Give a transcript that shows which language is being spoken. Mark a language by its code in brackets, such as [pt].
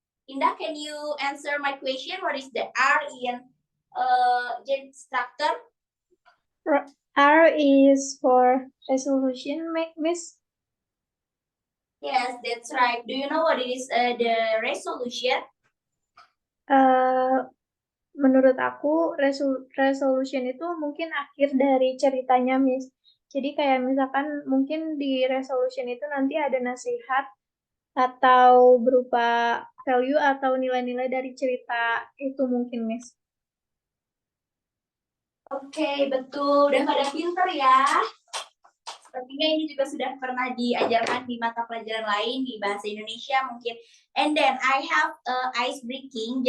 [en] Indah, can you answer my question? What is the R in Gen structure? R is for resolution, Miss. Yes, that's right. Do you know what is the resolution? [id] Menurut aku resolution itu mungkin akhir dari ceritanya, Miss. Jadi kayak misalkan mungkin di resolution itu nanti ada nasihat atau berupa value atau nilai-nilai dari cerita itu mungkin, Miss. Oke, betul. Udah pada pinter ya. Sepertinya ini juga sudah pernah diajarkan di mata pelajaran lain di bahasa Indonesia mungkin. [en] And then I have ice breaking.